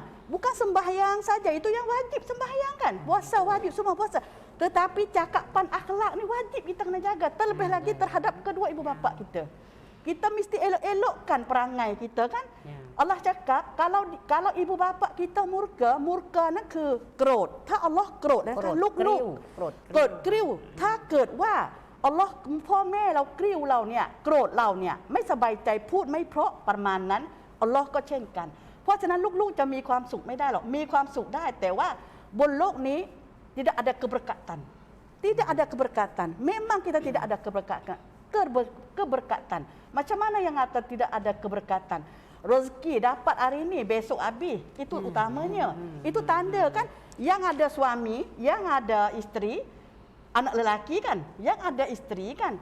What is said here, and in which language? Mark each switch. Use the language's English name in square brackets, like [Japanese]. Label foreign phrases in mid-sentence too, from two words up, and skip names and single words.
[Malay] Bukan sembahyang saja, itu yang wajib sembahyang kan. Puasa wajib, semua puasa. Tetapi cakapan akhlak ni wajib kita kena jaga. Terlebih lagi terhadap kedua ibu bapa kita. Kita mesti elok-elokkan perangai kita kan. Allah cakap kalau ibu bapa kita murka nak kerot. [Thai] ถ้า Allah โกรธนะถ้าลูกเกิดกริ้วถ้าเกิดว่า Allah พ่อแม่เรากริ้วเราเนี่ยโกรธเราเนี่ยไม่สบายใจพูดไม่เพราะประมาณนั้น Allah ก็เช่นกัน เพราะฉะนั้นลูกๆจะมีความสุขไม่ได้หรอกมีความสุขได้แต่ว่าบนโลกนี้ [Malay] tidak ada keberkatan. Tidak ada keberkatan. Memang kita tidak ada keberkatan. Macam mana yang kata tidak ada keberkatan? Rezeki dapat hari ini, besok habis. Itu utamanya. Itu tanda kan, yang ada suami, yang ada isteri, anak lelaki kan, yang ada isteri kan.